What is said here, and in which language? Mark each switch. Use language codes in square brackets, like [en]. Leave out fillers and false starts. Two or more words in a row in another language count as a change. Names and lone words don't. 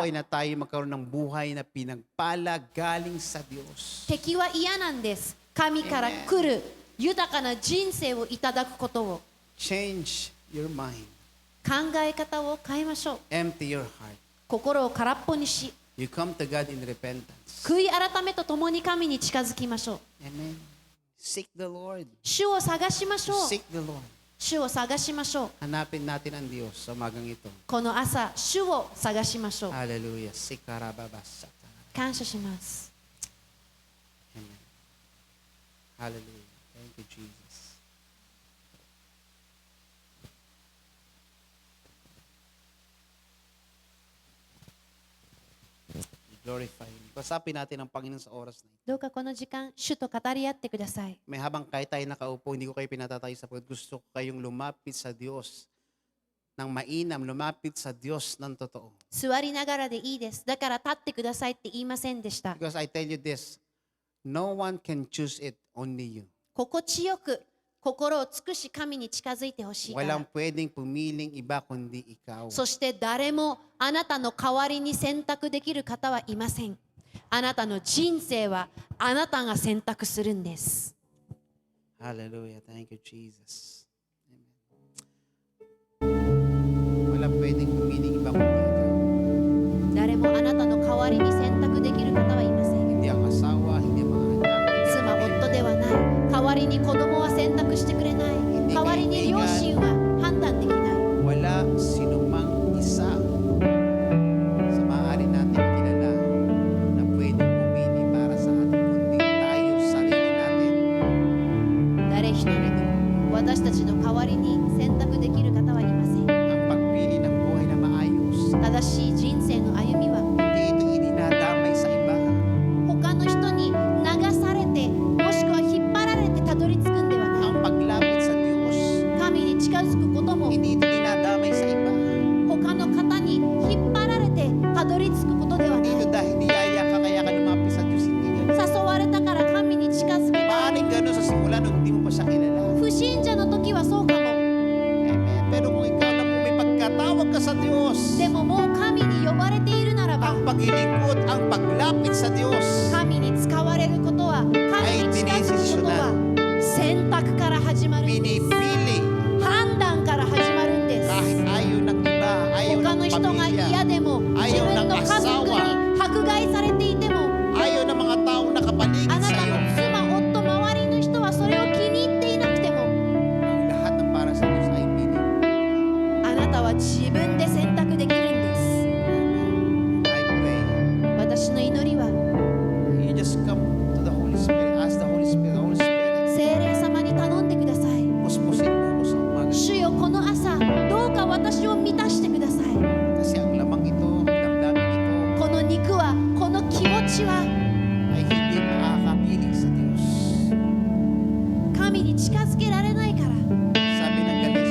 [tl] kaaway。na tayo magkaroon ng buhay na pinagpala galing sa Diyos. [ja] 敵は嫌なんです。神から来る豊かな人生をいただくことを。 [en] Change your mind. [ja] 考え方を変えましょう。 [en] Empty your heart. [ja] 心を空っぽにし、 [en] You come to God in repentance. [ja] 悔い改めとともに神に近づきましょう。 [en] Amen. Seek the Lord. [ja] 主を探しましょう。 [en] Seek the Lord. [ja] 主を探しましょう。 [tl] Hanapin natin ang Diyos sa umagang ito. [ja] この朝、主を探しましょう。 [tl] Hallelujah. Sikarababasa. [ja] 感謝します。 [en] Amen. Hallelujah. Thank you, Jesus. Glorify Him. [tl] Pasapin natin ang Panginoon sa oras na ito. [ja] どうかこの時間、主と語り合ってください。 [tl] May habang kahit tayo nakaupo, hindi ko kayo pinatatayo sapagkat gusto ko kayong lumapit sa Diyos ng mainam, lumapit sa Diyos ng totoo. [ja] 座りながらでいいです。だから立ってくださいって言いませんでした。 [en] Because I tell you this, no one can choose it, only you. [ja] 心地よく、心を尽くし神に近づいてほしいから [tl] Walang。pwedeng pumiling iba kundi ikaw. [ja] そして誰もあなたの代わりに選択できる方はいません。あなたの人生はあなたが選択するんです。 [en] Hallelujah. Thank you, Jesus. Amen. [tl] Walang pwedeng pumiling iba kundi ikaw. [ja] 誰もあなたの代わりに選択できる方はいません。 [tl] Hindi ang asawa, hindi ang mga anak. [ja] 妻、夫ではない。代わりに子供は選択してくれない。代わりに両親は判断できない。 [tl] Wala sinumang isa sa maaari natin kilala na pwedeng pumili para sa atin kundi tayo, sarili natin. [ja] 誰一人私たちの代わりに選択できる方はいません。 [tl] Ang pagpili ng buhay na maayos, [ja] 正しい人生の歩みは [tl] hindi ito idinadamay sa iba. [ja] 他の人に流されて、もしくは引っ張られてたどり着くんではない。 [tl] Ang paglapit sa Diyos, [ja] 神に近づくことも [tl] hindi ito dinadamay sa iba. [ja] 他の方に引っ張られてたどり着くことではな [tl] Hindi [ja] い。 [tl] ito dahil niyaya ka kaya ka lumapit sa Diyos, hindi yan. [ja] 誘われたから神に近づけた。 [tl] Maaaring gano'n sa simula nung hindi mo pa siya kilala. [ja] 不信者の時はそうかも。 [tl] Amen. Pero kung ikaw lang mo may pagkatawag ka sa Diyos, [ja] でももう神に呼ばれているならば、 [tl] ang paglilingkod, ang paglapit sa Diyos, [ja] 神に使われることは、神に近づくことは選択から始まるんです [tl] pinipili [ja] 判断から始まるんです [tl] kahit ayaw ng iba, ayaw [ja] 他 [tl] ng [ja] の人が [tl] pamilya, [ja] 嫌でも、自分の家族に迫害されていても、 [tl] ayaw ng mga taong [ja] あ [tl] nakapaligid [ja] な [tl] sa [ja] た [tl] iyo. [ja] の妻、夫、周りの人はそれを気に入っていなくても、 [tl] Ang lahat ng para sa Diyos ay pinili. [ja] あなたは自分で選択できるんです。 [en] I pray, [ja] 私の祈りは、 [en] you just come to the Holy Spirit, ask the Holy Spirit, Holy Spirit, [ja] 聖霊様に頼んでください。 [tl] puspusin mo ko sa umaga. [ja] 主よ、この朝、どうか私を満たしてください。 [tl] Kasi ang lamang ito, ang damdamin ito, [ja] この肉は、この気持ちは、 [tl] ay hindi makakapiling sa Diyos. [ja] 神に近づけられないから。 [tl] Sabi ng